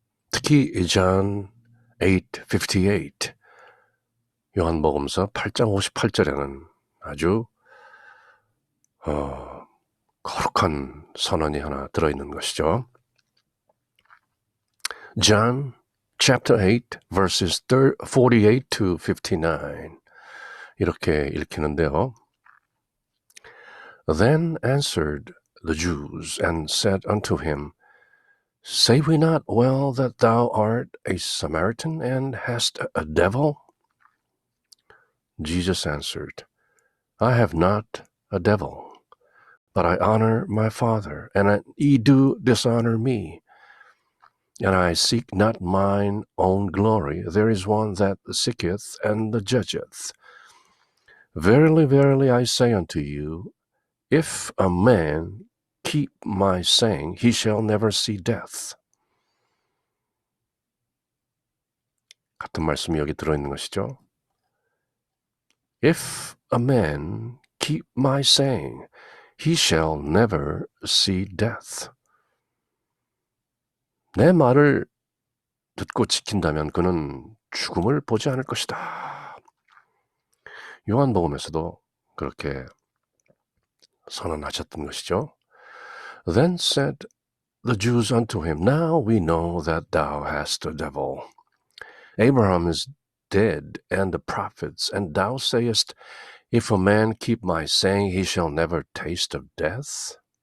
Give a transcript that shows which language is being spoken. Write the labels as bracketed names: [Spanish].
[Korean] 특히 John 8:58, 요한복음서 8장 58절에는 아주 거룩한 선언이 하나 들어있는 것이죠. [English] John chapter 8 verses 48 to 59 [Korean] 이렇게 읽히는데요. [English] Then answered the Jews and said unto him, Say we not well that thou art a Samaritan and hast a devil? Jesus answered, I have not a devil, but I honor my Father, and ye do dishonor me. And I seek not mine own glory. There is one that seeketh and judgeth. Verily, verily, I say unto you, if a man keep my saying, he shall never see death. [Korean] 같은 말씀이 여기 들어있는 것이죠. [English] If a man keep my saying, he shall never see death. [Korean] 내 말을 듣고 지킨다면 그는 죽음을 보지 않을 것이다. 요한복음에서도 그렇게 선언하셨던 것이죠. [English] Then said the Jews unto him, Now we know that thou hast a devil. Abraham is dead, and the prophets, and thou sayest, If a man keep my saying, he shall never taste of death.